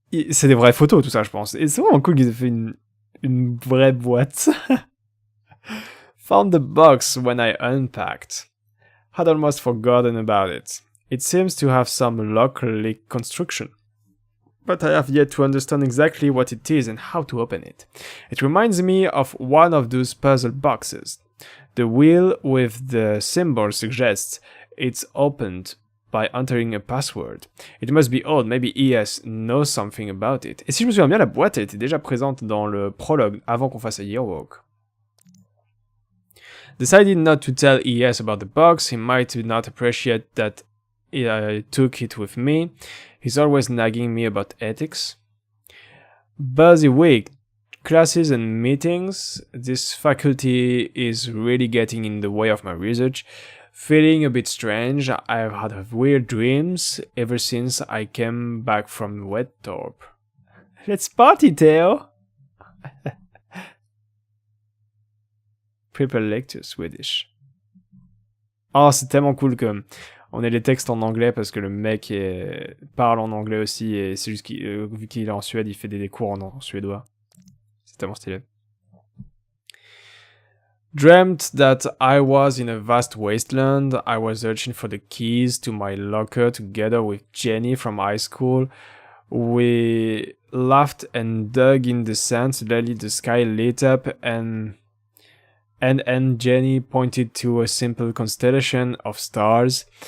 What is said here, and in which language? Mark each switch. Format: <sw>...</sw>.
<fr>C'est des vraies photos tout ça, je pense. Et c'est vraiment cool qu'ils aient fait une vraie boîte.</fr> <en>Found the box when I unpacked. Had almost forgotten about it. It seems to have some lock-like construction, but I have yet to understand exactly what it is and how to open it. It reminds me of one of those puzzle boxes. The wheel with the symbol suggests it's opened by entering a password. It must be old, maybe ES knows something about it.</en> <fr>Et si je me souviens bien, la boîte était déjà présente dans le prologue avant qu'on fasse a Yearwalk.</fr> <en>Decided not to tell ES about the box, he might not appreciate that I took it with me. He's always nagging me about ethics. Busy week, classes and meetings. This faculty is really getting in the way of my research. Feeling a bit strange, I've had weird dreams ever since I came back from Wettorp. Let's party, Theo! Prepare lecture Swedish.</en> <fr>Oh, c'est tellement cool que on ait les textes en anglais parce que le mec parle en anglais aussi et c'est juste qu'il, vu qu'il est en Suède, il fait des cours en suédois. C'est tellement stylé.</fr> <en>Dreamt that I was in a vast wasteland. I was searching for the keys to my locker together with Jenny from high school. We laughed and dug in the sand. Suddenly the sky lit up and Jenny pointed to a simple constellation of stars.</en>